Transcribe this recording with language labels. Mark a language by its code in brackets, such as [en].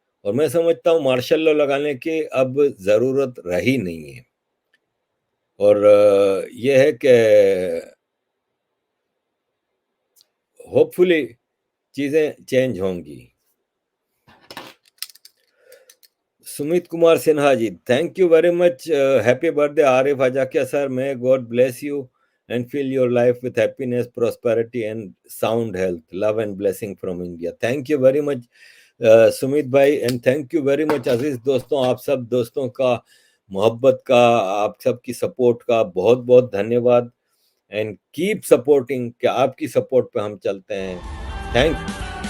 [hi] और मैं समझता हूँ मार्शल लॉ लगाने की अब जरूरत रही नहीं है। और यह है कि होपफुली चीजें चेंज होंगी। [en] Sumit Kumar Sinha ji, thank you very much. Happy birthday Arif Ajakiya sir, may God bless you and fill your life with happiness, prosperity and sound health. Love and blessing from India. Thank you very much Sumit भाई, and thank you very much [hi] अजीज दोस्तों। आप सब दोस्तों का मोहब्बत का, आप सब की सपोर्ट का बहुत बहुत धन्यवाद। [en] and keep supporting, [hi] कि आपकी सपोर्ट पे हम चलते हैं। थैंक